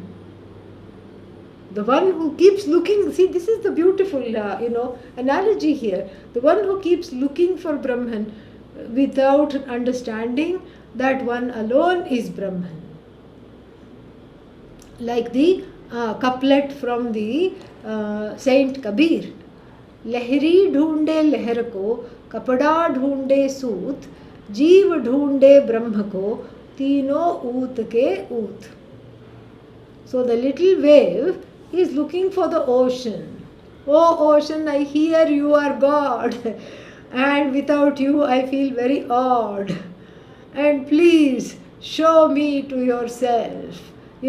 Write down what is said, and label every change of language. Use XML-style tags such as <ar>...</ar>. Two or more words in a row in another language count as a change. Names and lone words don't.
<en>The one who keeps looking, see, this is the beautiful, analogy here. The one who keeps looking for Brahman without understanding that one alone is Brahman. Like the couplet from the Saint Kabir.</en> <hi>लहरी ढूंढे लहर को, कपड़ा ढूंढे सूत, जीव ढूंढे ब्रह्म को तीनों ऊत के ऊत.</hi> <en>So the little wave is looking for the ocean. Oh ocean, I hear you are God, and without you I feel very odd. And please show me to yourself.</en>